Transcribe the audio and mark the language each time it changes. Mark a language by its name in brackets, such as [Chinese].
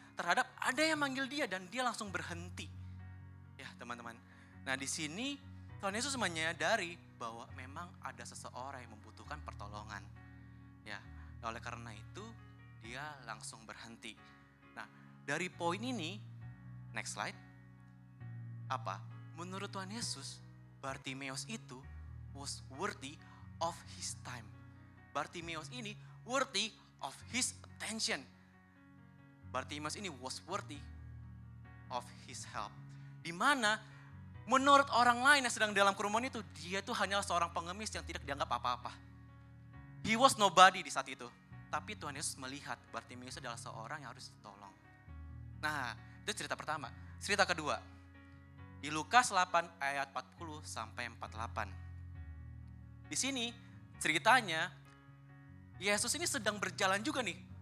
[Indonesian] Terhadap ada yang manggil dia dan dia langsung berhenti. Ya, teman-teman. Nah, di sini Tuhan Yesus menyadari bahwa memang ada seseorang yang membutuhkan pertolongan. Ya. Nah, oleh karena itu dia langsung berhenti. Nah, dari poin ini, next slide. Apa? Menurut Tuhan Yesus, Bartimeus itu [English] was worthy of his time. Bartimeus ini worthy of his attention. Bartimeus ini was worthy of his help. [Indonesian] Di mana menurut orang lain yang sedang dalam kerumunan itu, dia itu hanyalah seorang pengemis yang tidak dianggap apa-apa. [English] He was nobody [Indonesian] di saat itu. Tapi Tuhan Yesus melihat Bartimeus adalah seorang yang harus ditolong. Nah, itu cerita pertama. Cerita kedua, di Lukas 8 ayat 40 sampai 48. Di sini ceritanya Yesus ini sedang berjalan juga nih.